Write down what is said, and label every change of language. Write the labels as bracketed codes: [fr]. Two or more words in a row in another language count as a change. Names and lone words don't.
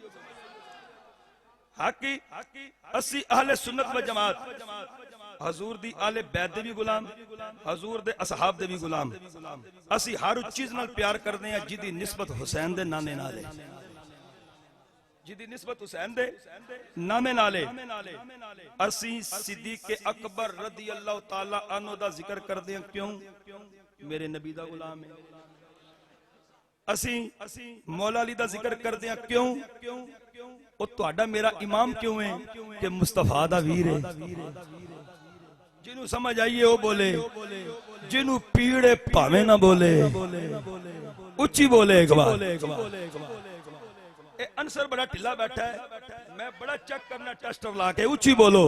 [pa] ਹੱਕ ਅਸੀ ਅਹਿਲੇ ਸੁੰਨਤ ਵ ਜਮਾਤ ਹਜ਼ੂਰ ਦੀ ਆਲੇ ਬੈਤ ਦੇ ਭੀ ਗ਼ੁਲਾਮ, ਹਜ਼ੂਰ ਦੇ ਅਸਹਾਬ ਦੇ ਭੀ ਗ਼ੁਲਾਮ। ਅਸੀ ਹਰ ਉਸ ਚੀਜ਼ ਨਾਲ ਪਿਆਰ [hi] करते हैं [pa] ਜਿਦੀ ਨਿਸਬਤ ਹੁਸੈਨ ਦੇ ਨਾਨੇ ਨਾਲ ਹੈ, ਜਿਦੀ ਨਿਸਬਤ ਹੁਸੈਨ ਦੇ ਨਾਮੇ ਨਾਲੇ। ਅਸੀ ਸਿੱਦੀਕ਼ ਅਕਬਰ [ar] رضي الله تعالى عنه [pa] ਦਾ ਜ਼ਿਕਰ [hi] करते हैं, [pa] क्यों? ਮੇਰੇ ਨਬੀ ਦਾ ਗ਼ੁਲਾਮ ਹੈ। ਅਸੀ ਮੌਲਾ ਅਲੀ ਦਾ ਜ਼ਿਕਰ [hi] करते हैं, [pa] क्यों? ਉਹ ਤੁਹਾਡਾ ਮੇਰਾ ਇਮਾਮ ਕਿਉਂ ਹੈ ਕਿ ਮੁਸਤਫ਼ਾ ਦਾ ਵੀਰ ਹੈ। ਜਿਨ੍ਹੋਂ ਸਮਝ ਆਇਏ ਉਹ ਬੋਲੇ, ਜਿਨ੍ਹੋਂ ਪੀੜੇ ਭਾਵੇ ਨਾ ਬੋਲੇ, ਉੱਚੀ ਬੋਲੇ ਇੱਕ ਬਾਰ। ਅੰਸਰ ਬੜਾ ਢਿੱਲਾ ਬੈਠਾ ਹੈ, ਮੈਂ ਬੜਾ ਚੈੱਕ ਕਰਨਾ ਟੈਸਟਰ ਲਾ ਕੇ, ਉੱਚੀ ਬੋਲੋ।